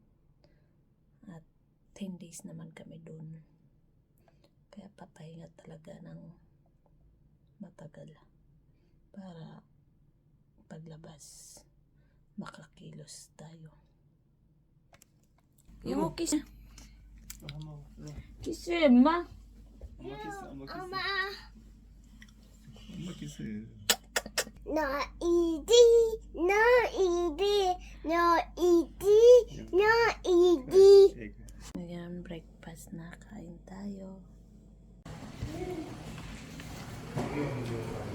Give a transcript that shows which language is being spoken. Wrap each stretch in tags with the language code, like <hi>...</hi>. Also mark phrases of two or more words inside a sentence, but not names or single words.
<tl>At 10 days naman kami doon. Kaya papahinga talaga ng matagal. Para paglabas, makakilos tayo. Yung kiss.</tl> <ko>한번 일로. 키스해 엄마. 엄마 키스. 엄마 키스. Mama, 엄마 키스.</ko> <en>no easy, no easy, no easy, no easy. Egg.</en> <tl>Ngayon, breakfast na. Kain tayo.</tl>